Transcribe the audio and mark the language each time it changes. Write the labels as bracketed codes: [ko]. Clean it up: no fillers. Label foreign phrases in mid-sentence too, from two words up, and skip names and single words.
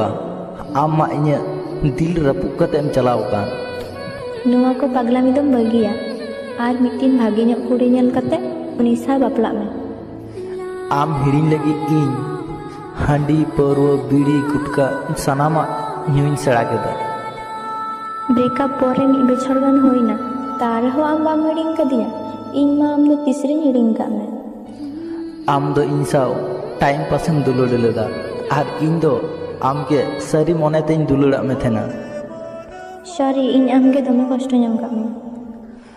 [sat] ᱟᱢ ᱢᱟ ᱤᱧᱟᱹᱜ ᱫᱤᱞ ᱨᱟᱹᱯᱩᱫ ᱠᱟᱛᱮ ᱮᱢ ᱪᱟᱞᱟᱣ ᱟᱠᱟᱱ। ᱱᱚᱣᱟ ᱠᱚ ᱯᱟᱜᱽᱞᱟᱢᱤ ᱫᱚᱢ ᱵᱟᱹᱜᱤᱭᱟ ᱟᱨ ᱢᱤᱫᱴᱤᱱ ᱵᱷᱟᱜᱮ ᱧᱚᱜ ᱠᱩᱲᱤ ᱧᱮᱞ ᱠᱟᱛᱮ ᱩᱱᱤ ᱥᱟᱶ ᱵᱟᱯᱞᱟᱜ ᱢᱮ। ᱟᱢ ᱦᱤᱲᱤᱧ ᱞᱟᱹᱜᱤᱫ ᱤᱧ ᱦᱟᱺᱰᱤ ᱯᱟᱹᱨᱣᱟᱹ ᱵᱤᱲᱤ गुटखा ᱥᱟᱱᱟᱢᱟᱜ ᱧᱩᱧ ᱥᱮᱬᱟ ᱠᱮᱫᱟ। ब्रेकअप परे 1 बछर गान होइना, तारहो आम बाम हिड़िंग कदिया। इन मा आम दो तीसरी हिड़िंग का में। आम दो इन साव टाइम पासेम दुलड़ लेदा आर इन दो आम के सारी मने तेन दुलड़ा में थेना। सॉरी इन आम के दमे कष्ट नाम का में।